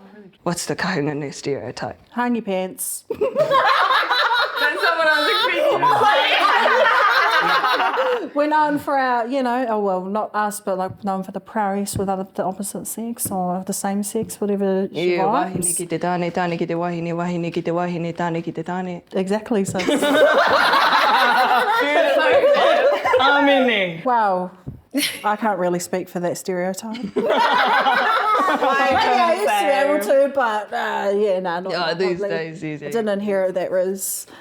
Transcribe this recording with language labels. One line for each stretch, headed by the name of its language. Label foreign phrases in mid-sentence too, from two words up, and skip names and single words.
English: What's the kahungunu stereotype? Hang your pants. That's not what I was expecting. We're known for our, not us, but like known for the prowess with the opposite sex or the same sex, whatever she
Māori: Yeah, wahine
English: wants.
Māori: ki te tāne, tāne ki te wahine, wahine ki te wahine, tāne ki te tāne.
English: Exactly. So,
Māori: Amene.
English: wow. I can't really speak for that stereotype. Maybe I used to be able to, but yeah, no, not Yeah, these probably. days, easy. I didn't inherit that riz.